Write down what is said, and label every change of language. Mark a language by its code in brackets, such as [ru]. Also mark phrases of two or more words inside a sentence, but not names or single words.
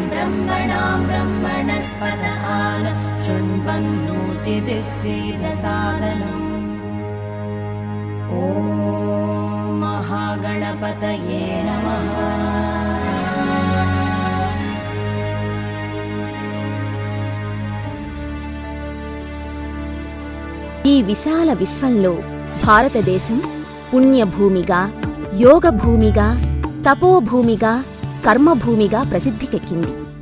[sa] ब्रह्मणां ब्रह्मणस्पत आन शृण्वन्नोतिभिः सीदसादनम्। ॐ महागणपतये नमः। [te] ఈ విశాల విశ్వంలో భారతదేశం పుణ్యభూమిగా, యోగభూమిగా, తపోభూమిగా, కర్మభూమిగా ప్రసిద్ధికెక్కింది.